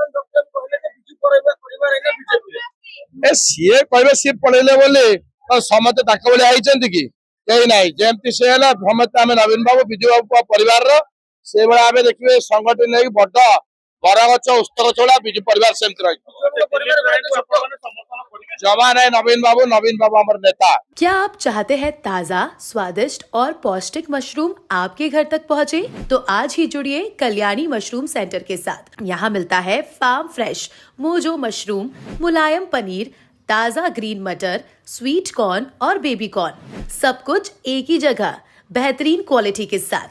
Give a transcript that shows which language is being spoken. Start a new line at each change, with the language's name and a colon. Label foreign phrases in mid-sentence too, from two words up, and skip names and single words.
Odia: ସିଏ କହିବେ ସିଏ ପଳେଇଲେ ବୋଲି ସମସ୍ତେ ତାଙ୍କ ଭଳିଆ ହେଇଛନ୍ତି କି? କେହି ନାହିଁ। ଯେମିତି ସେ ହେଲା ସମସ୍ତେ ଆମେ ନବୀନ ବାବୁ ବିଜୁ ବାବୁ ପରିବାରର ସେଇଭଳିଆ ଆମେ ଦେଖିବେ ସଂଗଠନ ନେଇକି ବଡ ବରଗଛ ଉସ୍ତର ଚୋଳା ବିଜୁ ପରିବାର ସେମିତି ରହିଛି।
Hindi: जमा है नवीन बाबू हमारे नेता। क्या आप चाहते हैं ताज़ा, स्वादिष्ट और पौष्टिक मशरूम आपके घर तक पहुंचे? तो आज ही जुड़िए कल्याणी मशरूम सेंटर के साथ। यहाँ मिलता है
English: farm fresh
Hindi: मोजो मशरूम, मुलायम पनीर, ताज़ा ग्रीन मटर,
English: sweet corn
Hindi: और
English: baby corn,
Hindi: सब कुछ एक ही जगह बेहतरीन क्वालिटी के साथ।